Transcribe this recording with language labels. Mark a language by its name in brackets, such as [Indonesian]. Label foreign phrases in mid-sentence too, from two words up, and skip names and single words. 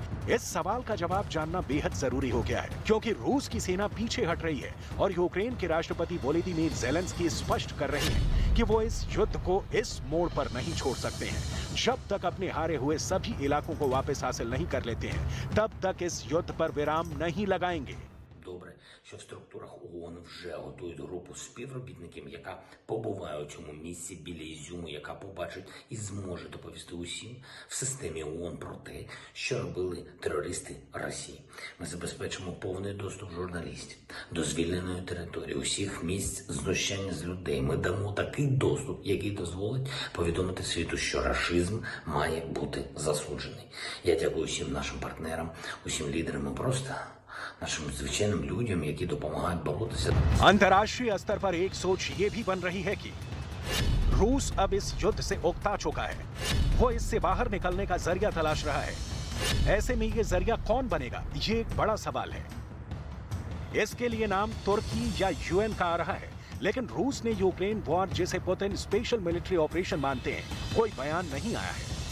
[Hindi] इस सवाल का जवाब जानना बेहद जरूरी हो गया है, क्योंकि रूस की सेना पीछे हट रही है और यूक्रेन के राष्ट्रपति वोलोदिमीर ज़ेलेंस्की स्पष्ट कर रहे हैं कि वो इस युद्ध को इस मोड़ पर नहीं छोड़ सकते हैं। जब तक अपने हारे हुए सभी इलाकों को वापस हासिल नहीं कर लेते हैं, तब तक इस युद्ध पर विराम नहीं लगाएंगे। [Ukrainian] Добре, що в структурах ООН вже готують групу співробітників, яка побуває у цьому місці біля Ізюму, яка побачить і зможе доповісти усім в системі ООН про те, що робили терористи Росії. Ми забезпечимо повний доступ журналістів до звільненої території, усіх місць знущання з людей. Ми дамо такий доступ, який дозволить повідомити світу, що рашизм має бути засуджений. Я дякую усім нашим партнерам, усім лідерам і просто нашим звичайним людям, які допомагають боротися. [Hindi] अंतर्राष्ट्रीय स्तर पर एक सोच ये भी बन रही है कि रूस अब इस युद्ध से उकता चुका है। वो इससे बाहर निकलने का जरिया तलाश रहा है। ऐसे में ये जरिया कौन बनेगा, ये एक बड़ा सवाल है। इसके लिए नाम तुर्की या UN का आ रहा है, लेकिन रूस ने यूक्रेन वॉर, जिसे पुतिन [English] special military operation [Hindi] मानते हैं, कोई बयान नहीं आया है।